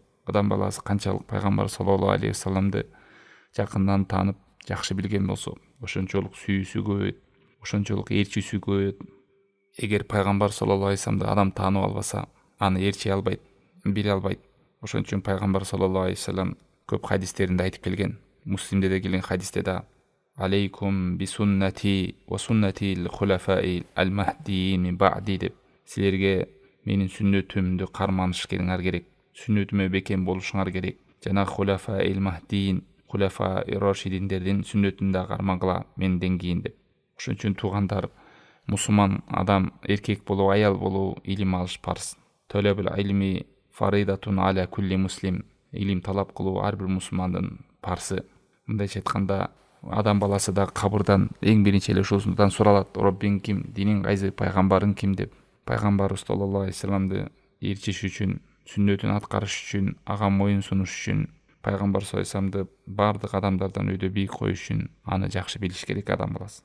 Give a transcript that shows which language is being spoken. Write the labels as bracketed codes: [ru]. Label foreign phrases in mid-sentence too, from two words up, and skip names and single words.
[ky] Адам баласы канчалык пайгамбар [ar] صلى الله عليه وسلم [ky] жакындан таанып, жакшы билген болсо, ошончолук сүйүүсү көбөйөт, ошончолук ээрчүүсү көбөйөт. Эгер пайгамбар [ar] صلى الله عليه وسلم [ky] адам таанып албаса, аны ээрчий албайт, биле албайт. Ошон үчүн пайгамбар [ar] صلى الله عليه وسلم [ky] көп хадистеринде айтып келген. Муслимде де келген хадисте да: [ar] عليكم بسنتي وسنة الخلفاء المهديين من بعدي [ky] деп, силерге менин сүннөтүмдү карманыш керек, сүннөтүмө бекем болушуңар керек. Жана [ar] الخلفاء المهديين, الخلفاء الراشدين [ky] сүннөтүн да кармагыла менден кийин деп. Ошон үчүн туугандар, мусулман адам эркек болуу, аял болуу, илим алыш парз. [ar] طلب العلم فريضة على كل مسلم. [ky] Илим талап кылуу ар бир мусулмандын парзы. Мындайча айтканда, адам баласы да кабырдан эң биринчи эле ушусундан суралат: Роббиң ким, диниң кайсы, пайгамбарың ким деп. Пайгамбарыбыз [ar] صلى الله عليه وسلم [ky] ээрчиш үчүн, сүннөтүн аткарыш үчүн, ага моюн сунуш үчүн, пайгамбар [ar] صلى الله عليه وسلم [ky] баардык адамдардан өйдө бийик коюш үчүн аны жакшы билиш керек адам баласы.